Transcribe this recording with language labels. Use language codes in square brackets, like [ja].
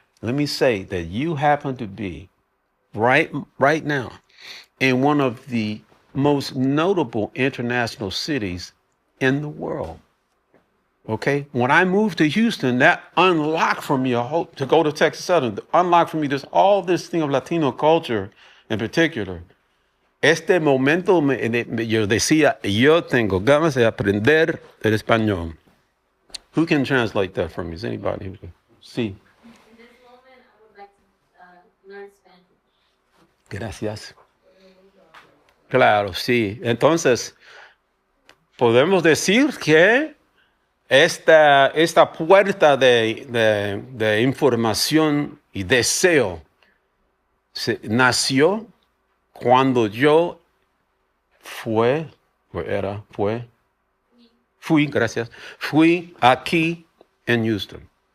[en] Let me say that you happen to be right now in one of the most notable international cities in the world. Okay? When I moved to Houston, that unlocked for me a hope to go to Texas Southern, unlocked for me all this thing of Latino culture in particular. [es] Este momento, yo decía, yo tengo ganas de aprender el español. [en] Who can translate that for me? Is anybody who can? Sí. In this moment, I would like to learn Spanish. [es] Gracias. Claro, sí. Entonces, podemos decir que esta puerta de información y deseo nació cuando yo fui aquí en Houston.